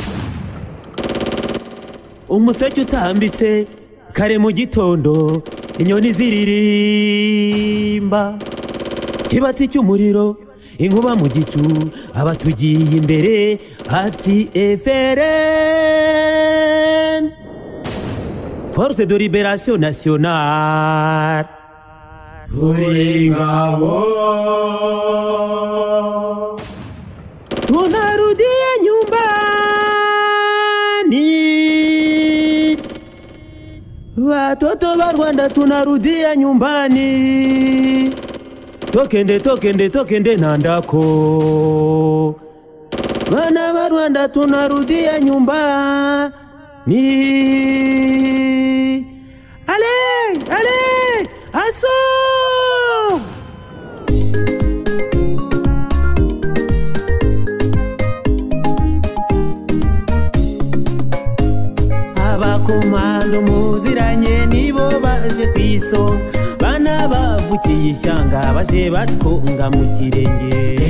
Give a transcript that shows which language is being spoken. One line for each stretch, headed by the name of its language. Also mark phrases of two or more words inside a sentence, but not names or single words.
Kinyarwanda: Umuseke utambitse kare mu gitondo, inyoni ziririmba, kibatsi cy'umuriro, inkuba mu gicu, abatugiye imbere ati FRN, Force de Libération Nationale, turi ingabo
Swahili: tunarudiye nyumbani, watoto wa Rwanda tunarudia nyumbani,
Lingala: tokende nandako,
Swahili: wana wa Rwanda tunarudia nyumbani.
Kinyarwanda: Ale aso abakomando muziranye nibo baje kwiso, bana bavukiye ishyanga baje batwunga mu kirenge.